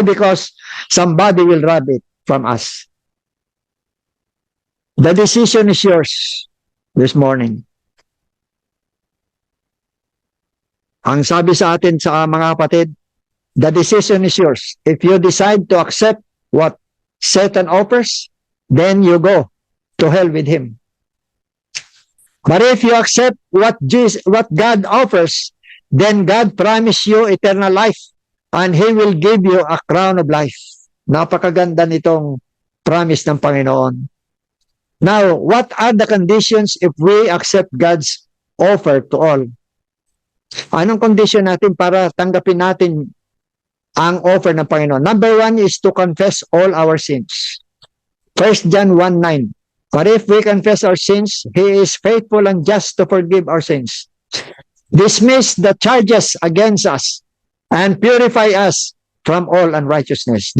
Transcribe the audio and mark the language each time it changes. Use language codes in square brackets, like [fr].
[en] Because somebody will rob it from us. The decision is yours this morning. [tl] Ang sabi sa atin sa mga kapatid, [en] the decision is yours. If you decide to accept what Satan offers, then you go to hell with him. But if you accept what God offers, then God promises you eternal life and He will give you a crown of life. [tl] Napakaganda nitong promise ng Panginoon. [en] Now, what are the conditions if we accept God's offer to all? [tl] Anong condition natin para tanggapin natin ang offer ng Panginoon? [en] Number 1 is to confess all our sins. 1 John 1:9. But if we confess our sins, He is faithful and just to forgive our sins, dismiss the charges against us, and purify us from all unrighteousness.